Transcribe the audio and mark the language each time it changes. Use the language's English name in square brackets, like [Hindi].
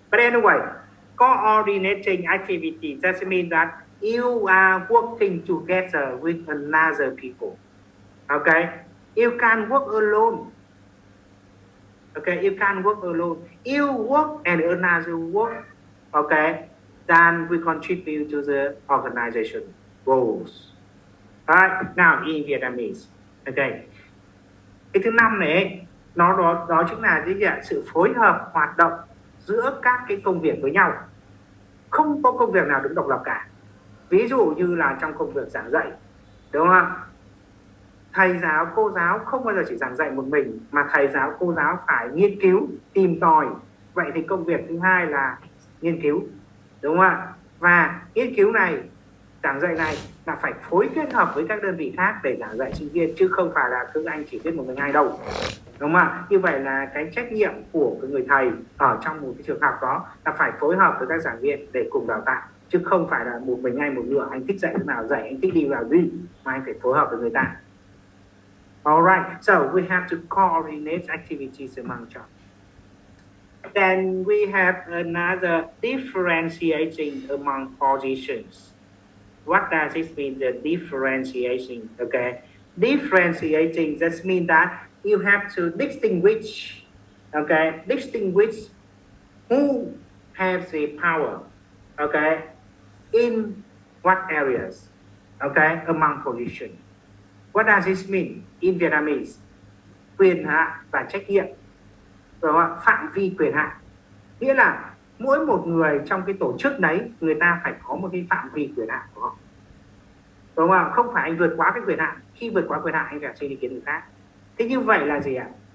[English] But anyway, coordinating activity doesn't mean that you are working together with another people. Okay, you can work alone. Okay, you can work alone. You work and another work. Okay, then we contribute to the organization goals. Alright, now in Vietnamese. Okay. [Vietnamese] Cái thứ năm này đó chính là gì ạ? Sự phối hợp hoạt động giữa các cái công việc với nhau. Không có công việc nào đứng độc lập cả. Ví dụ như là trong công việc giảng dạy, đúng không ạ? Thầy giáo, cô giáo không bao giờ chỉ giảng dạy một mình, mà thầy giáo, cô giáo phải nghiên cứu, tìm tòi. Vậy thì công việc thứ hai là nghiên cứu, đúng không ạ? Và nghiên cứu này, giảng dạy này là phải phối kết hợp với các đơn vị khác để giảng dạy sinh viên, chứ không phải là cứ anh chỉ biết một mình ai đâu, đúng không ạ? Như vậy là cái trách nhiệm của cái người thầy ở trong một cái trường học đó là phải phối hợp với các giảng viên để cùng đào tạo, chứ không phải là một mình anh một nửa, anh thích dạy thế nào dạy, anh thích đi vào gì, mà anh phải phối hợp với người ta. [English] Alright, so we have to coordinate activities among jobs. Then we have another differentiating among positions. What does this mean, the differentiation? Okay, differentiating just means that you have to distinguish, okay, distinguish who has the power, okay, in what areas, okay, among positions. What does this mean in Vietnamese? [Vietnamese] Quyền hạn và trách nhiệm, rồi phạm vi quyền hạn, nghĩa là mỗi một người trong cái tổ chức đấy, người ta phải có một cái phạm vi quyền hạn của họ, đúng không? Không phải anh vượt quá cái quyền hạn, khi vượt quá quyền hạn anh phải xin ý kiến người khác. Thế như vậy là gì ạ?